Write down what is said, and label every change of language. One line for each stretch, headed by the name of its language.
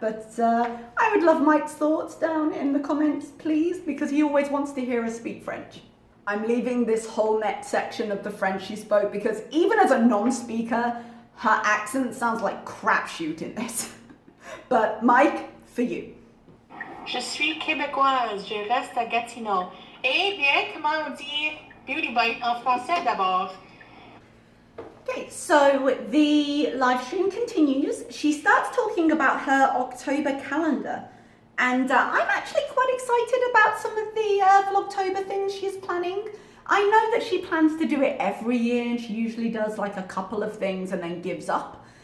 English: But I would love Mike's thoughts down in the comments, please, because he always wants to hear us speak French. I'm leaving this whole next section of the French she spoke because even as a non-speaker, her accent sounds like crapshoot in this. But Mike, for you.
French: Je suis québécoise, je reste à Gatineau. Eh bien, comment on dit beauty bite en français d'abord?
English: Okay, so the live stream continues. She starts talking about her October calendar. And I'm actually quite excited about some of the Vlogtober things she's planning. I know that she plans to do it every year, and she usually does like a couple of things and then gives up.